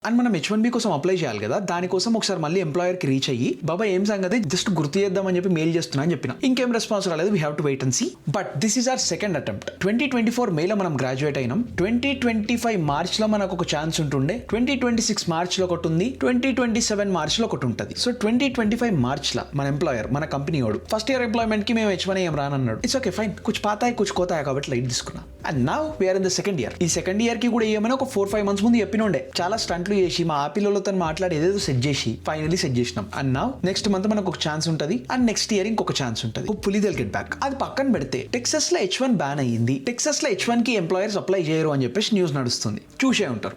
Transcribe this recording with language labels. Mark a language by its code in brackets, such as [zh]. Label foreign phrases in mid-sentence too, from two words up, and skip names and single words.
[te] అండ్ మనం H1B కోసం అప్లై చేయాలి కదా, దానికోసం ఒకసారి మళ్ళీ ఎంప్లాయర్కి రీచ్ అయ్యి బాబా ఏం సంగతి జస్ట్ గుర్తు చేద్దామని చెప్పి మెయిల్ చేస్తున్నా అని చెప్పిన. ఇంకేం రెస్పాన్స్ రాలేదు. [en] We have to wait and see. But this is our second attempt. [te] 2024 మేలో మనం గ్రాడ్యుయేట్ అయినాం. 2025 మార్చ్లో మనకు ఒక ఛాన్స్ ఉంటుండే, 2026 మార్చ్లో ఒకటి ఉంది, 2027 మార్చ్లో ఒకటి ఉంటుంది. సో 2025 మార్చ్లో మన ఎంప్లాయర్, మన కంపెనీ వాడు [en] first year [te] ఎంప్లాయ్మెంట్కి మేము H1 ఏం రానన్నాడు. [en] It's okay fine, [hi] कुछ पाता है कुछ खोता है [te] కాబట్టి లైట్ తీసుకున్నా. [en] And now we're in the second year. [te] ఈ సెకండ్ ఇయర్ కి కూడా ఏమైనా ఒక 4-5 months ముందు చెప్పినుండే. చాలా స్టంట్లు చేసి మా ఆపిల్లలతో మాట్లాడి ఏదేదో సెట్ చేసి ఫైనలీ సెట్ చేసినాం. [en] And now next month [te] మనకు ఒక ఛాన్స్ ఉంటుంది, [en] and next year [te] ఇంకొక ఛాన్స్ ఉంటుంది. పులి దిల్ గెట్ బ్యాక్. అది పక్కన పెడితే టెక్సస్ లో H1 బ్యాన్ అయ్యింది. టెక్సస్ లో H1 కి ఎంప్లాయర్స్ అప్లై చేయరు అని చెప్పేసి న్యూస్ నడుస్తుంది, చూసే ఉంటారు.